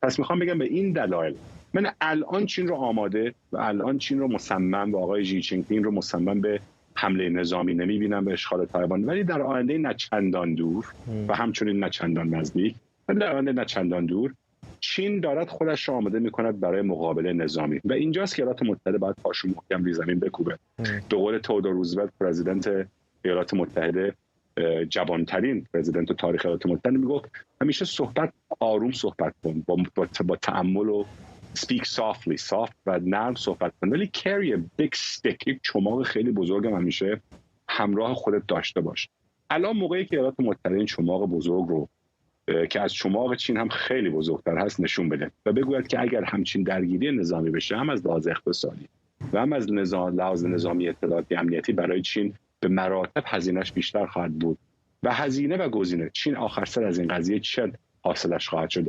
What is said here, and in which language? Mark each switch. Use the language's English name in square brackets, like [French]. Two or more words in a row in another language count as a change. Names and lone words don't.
[Persian] پس میخوام بگم به این دلایل من الان چین رو آماده و الان چین رو مصمم و آقای ژی جین پینگ رو مصمم به حمله نظامی نمیبینم به اشغال تایوان، ولی در آینده نه چندان دور و همچنین نه چندان نزدیک و در آینده نه چندان دور چین دارد خودش را آماده میکند برای مقابله نظامی و اینجاست که ایالات متحده باید پاشو محکم روی زمین بکوبه. به قول تئودور روزولت پرزیدنت ایالات متحده، جوانترین پرزیدنت تاریخ ایالات متحده، میگفت همیشه آروم صحبت کن، با تأمل و [English] speak softly، [Persian] soft و نرم صحبت کن، ولی [English] carry a big stick، [Persian] یک چماق خیلی بزرگم همیشه همراه خودت داشته باش. الان موقعی که ایالات متحده این چماق بزرگ رو که از چماق چین هم خیلی بزرگتر هست نشون بده و بگوید که اگر همچین درگیری نظامی بشه، هم از لحاظ اقتصادی و هم از لحاظ نظامی اطلاعاتی امنیتی، برای چین به مراتب هزینه‌اش بیشتر خواهد بود و هزینه و گزینه چین آخر سر از این قضیه چه حاصلش خواهد شد.